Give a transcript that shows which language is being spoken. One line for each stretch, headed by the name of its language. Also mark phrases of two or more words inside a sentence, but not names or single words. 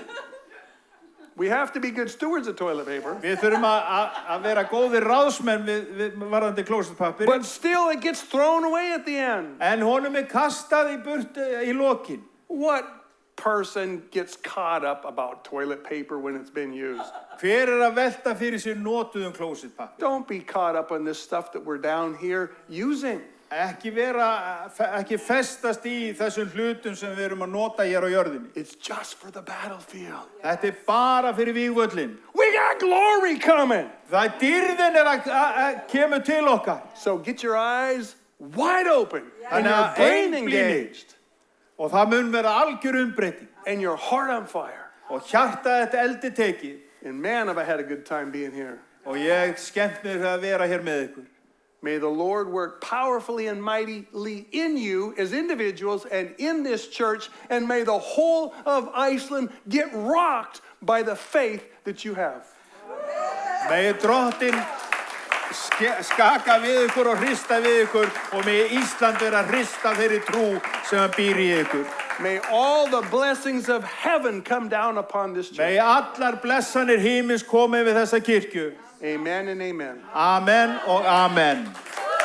English: We have to be good stewards of toilet paper.
Icelandic: Við þurfum að vera góðir ráðsmenn við varðandi klósettpappír.
English: But still it gets thrown away at the end.
Icelandic: En honum kastað í burt í lokin.
English: What person gets caught up about toilet paper when it's been used?
Icelandic: Hver að velta fyrir sér notuðum klósettpappír?
English: Don't be caught up on this stuff that we're down here using.
Icelandic: Ekki festast í þessum hlutum sem við erum að nota hér á jörðinni.
English: It's just for the battlefield.
Icelandic: Þetta bara fyrir vígvöllin.
English: We got glory coming.
Icelandic: Það dýrðin að kemur til okkar.
English: So get your eyes wide open and your brain engaged
Icelandic: Og það mun vera algjör umbreyting.
English: and your heart on fire.
Icelandic: Og hjarta þetta eldi tekið.
English: And man, have I had a good time being here.
Icelandic: Og ég skemmt mig að vera hér með ykkur.
English: May the Lord work powerfully and mightily in you as individuals and in this church, and may the whole of Iceland get rocked by the faith that you have.
Icelandic: Megi Drottinn skaka við ykkur og hrista við ykkur og megi Ísland vera hrista þeirri trú sem hann býr í ykkur.
English: May all the blessings of heaven come down upon this church.
Icelandic: Megi allar blessanir himins komi við þessa kirkju.
English: Amen and amen.
Icelandic: Amen og amen.